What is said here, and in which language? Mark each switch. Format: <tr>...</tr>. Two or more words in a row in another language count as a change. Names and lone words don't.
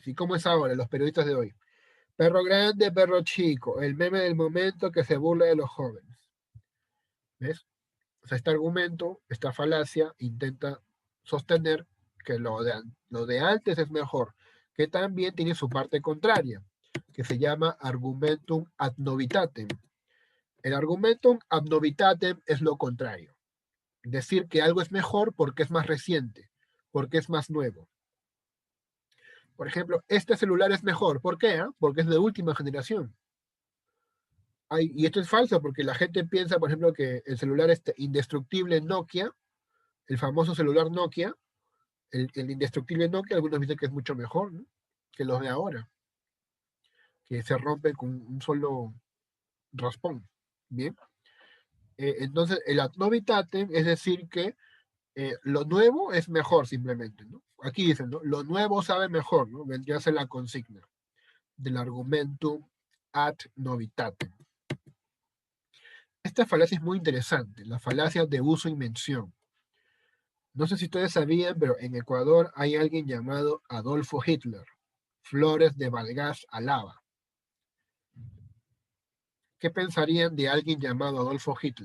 <es>¿Y cómo es ahora los periodistas de hoy? Perro grande, perro chico, el meme del momento que se burla de los jóvenes. ¿Ves? O sea, este argumento, esta falacia, intenta sostener que lo de antes es mejor, que también tiene su parte contraria, que se llama</es> <la>argumentum ad novitatem.</la> <es>El</es> <la>argumentum ad novitatem</la> <es>es lo contrario. Decir que algo es mejor porque es más reciente, porque es más nuevo. Por ejemplo, este celular es mejor. ¿Por qué? Porque es de última generación. Y esto es falso porque la gente piensa, por ejemplo, que el celular indestructible Nokia, el famoso celular Nokia, el indestructible Nokia, algunos dicen que es mucho mejor, ¿no? Que los de ahora, que se rompe con un solo raspón. Bien. Entonces, el</es> <la>ad novitatem</la> <es>es decir que lo nuevo es mejor simplemente, ¿no? Aquí dicen, ¿no? Lo nuevo sabe mejor, ¿no? Vendría a ser la consigna del</es> <la>argumentum ad novitatem.</la> <es>Esta falacia es muy interesante, la falacia de uso y mención. No sé si ustedes sabían, pero en Ecuador hay alguien llamado Adolfo Hitler, Flores de Valgas Alaba. ¿Qué pensarían de alguien llamado Adolfo Hitler?</es>